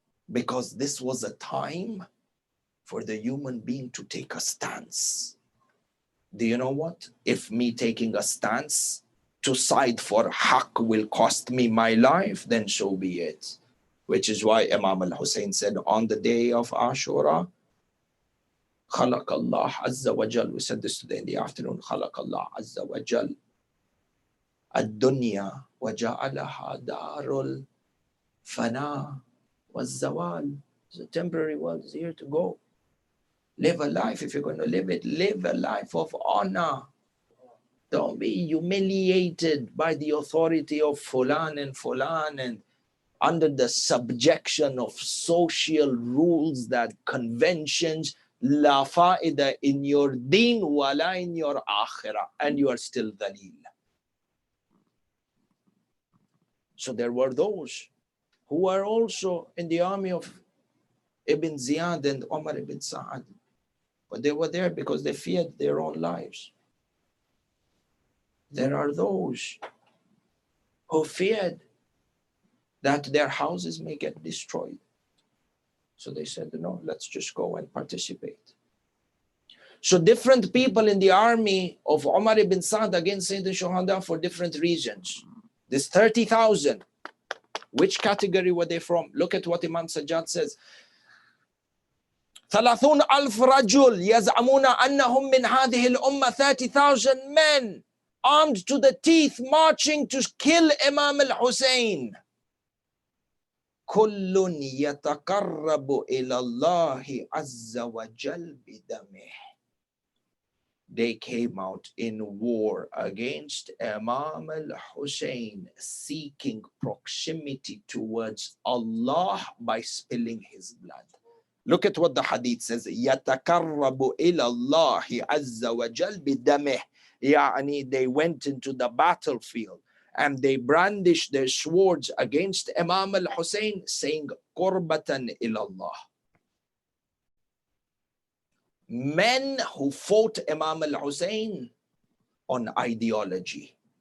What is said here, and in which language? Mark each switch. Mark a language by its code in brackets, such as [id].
[en] Because this was a time for the human being to take a stance. Do you know what? If me taking a stance to side for haqq will cost me my life, then so be it. Which is why Imam al-Hussein said on the day of Ashura, [ar] خلق الله عز وجل. [en] We said this today in the afternoon. [ar] خلق الله عز وجل الدنيا وجعلها دار الفناء والزوال. [en] It's a temporary world. It's here to go. Live a life. If you're going to live it, live a life of honor. Don't be humiliated by the authority of Fulan and under the subjection of social rules, that conventions [ar] La fa'ida [en] in your deen wala in your akhirah, and you are still dhalil. So there were those who were also in the army of Ibn Ziyad and Umar ibn Sa'ad. But they were there because they feared their own lives. There are those who feared that their houses may get destroyed. So they said, no, let's just go and participate. So different people in the army of Umar ibn Sa'ad against Sayyid al-Shuhada for different reasons. This 30,000, which category were they from? Look at what Imam Sajjad says. [ar] 30,000 رجل يزعمون أنهم من هذه الأمة. [en] 30,000 men armed to the teeth marching to kill Imam al-Hussein. [ar] كل يتقرب إلى الله عز وجل بدمه. [en] They came out in war against Imam al-Hussein, seeking proximity towards Allah by spilling his blood. Look at what the hadith says. [ar] يتقرب إلى الله عز وجل بدمه. يعني [en] they went into the battlefield and they brandished their swords against Imam al-Hussein, saying [ar] قربة إلى الله. [en] Men who fought Imam al-Hussein on ideology.